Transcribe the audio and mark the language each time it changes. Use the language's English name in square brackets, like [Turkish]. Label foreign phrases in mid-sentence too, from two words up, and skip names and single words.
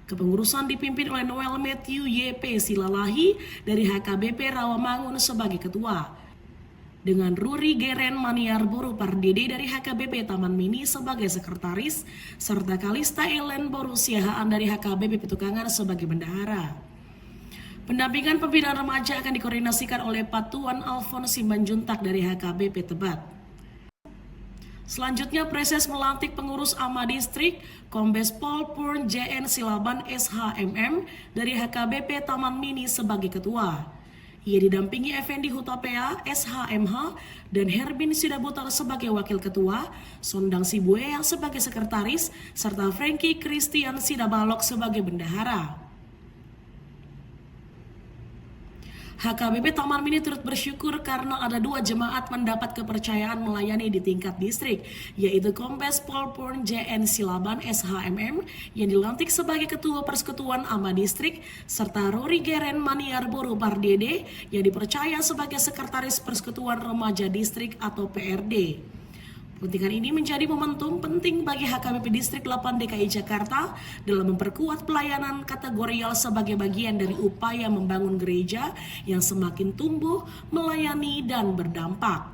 [Indonesian] Kepengurusan dipimpin oleh Noel Matthew YP Silalahi dari HKBP Rawamangun sebagai ketua, dengan Ruri Geren Maniar Boru Pardede dari HKBP Taman Mini sebagai sekretaris, serta Kalista Ellen Boru Siahaan dari HKBP Petukangan sebagai bendahara. Pendampingan pembinaan remaja akan dikoordinasikan oleh Patuan Alfons Simanjuntak dari HKBP Tebet. Selanjutnya preses melantik pengurus AMA Distrik Kombes Pol Purn JN Silaban SHMM dari HKBP Taman Mini sebagai ketua. Ia didampingi Effendi Hutapea, SHMH, dan Herbin Sidabutar sebagai wakil ketua, Sondang Sibuea sebagai sekretaris, serta Frankie Christian Sidabalok sebagai bendahara. HKBP Taman Mini turut bersyukur karena ada 2 jemaat mendapat kepercayaan melayani di tingkat distrik, yaitu Kombes Pol Purn JN Silaban SHMM yang dilantik sebagai Ketua Persekutuan AMA Distrik, serta Ruri Geren Maniar Boru Pardede yang dipercaya sebagai Sekretaris Persekutuan Remaja Distrik atau PRD. Pelantikan ini menjadi momentum penting bagi HKBP Distrik 8 DKI Jakarta dalam memperkuat pelayanan kategorial sebagai bagian dari upaya membangun gereja yang semakin tumbuh, melayani, dan berdampak.